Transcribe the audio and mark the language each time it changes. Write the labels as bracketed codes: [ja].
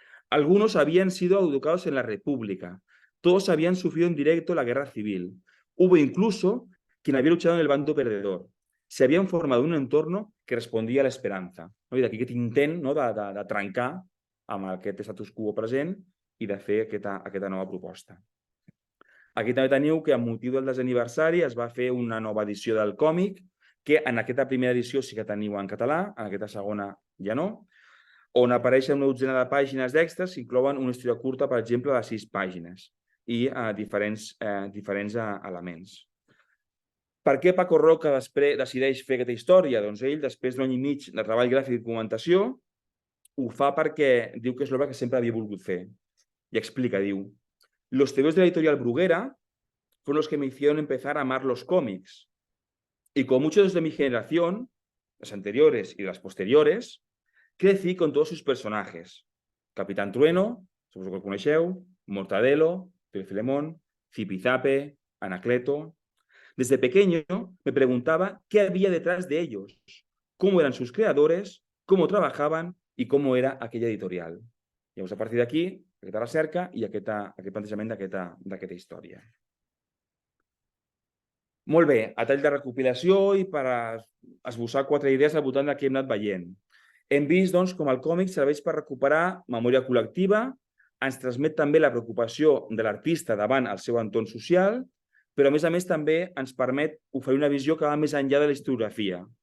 [es] Algunos habían sido educados en la República. Todos habían sufrido en directo la guerra civil. Hubo incluso quien había luchado en el bando perdedor. Se habían formado un entorno que respondía a la esperanza. [ca] I d'aquí aquest intent de trencar amb aquest status quo present i de fer aquesta nova proposta. Aquí també teniu que, amb motiu del desaniversari, es va fer una nova edició del còmic, que en aquesta primera edició sí que teniu en català, en aquesta segona ja no, on apareixen una dotzena de pàgines d'extras que inclouen una història curta, per exemple, de 6 pàgines i diferents elements. Per què Paco Roca decideix fer aquesta història? Doncs ell, després d'un any i mig de treball gràfic i documentació, ho fa perquè diu que és l'obra que sempre havia volgut fer. I explica, diu: [es] los tebeos de la editorial Bruguera fueron los que me hicieron empezar a amar los cómics. Y con muchos de mi generación, las anteriores y las posteriores, crecí con todos sus personajes. [ca] Capitán Trueno, suposo que el coneixeu, Mortadelo, Filemón, Zipizape, Anacleto. [es] Desde pequeño me preguntaba qué había detrás de ellos, cómo eran sus creadores, cómo trabajaban y cómo era aquella editorial. [ca] Llavors, a partir d'aquí, aquesta recerca i aquest plantejament d'aquesta història. Molt bé, a tall de recopilació i per esbossar 4 idees al voltant del que hem anat veient. Hem vist doncs, com el còmic serveix per recuperar memòria col·lectiva, ens transmet també la preocupació de l'artista davant el seu entorn social, però a més també ens permet oferir una visió que va més enllà de la historiografia.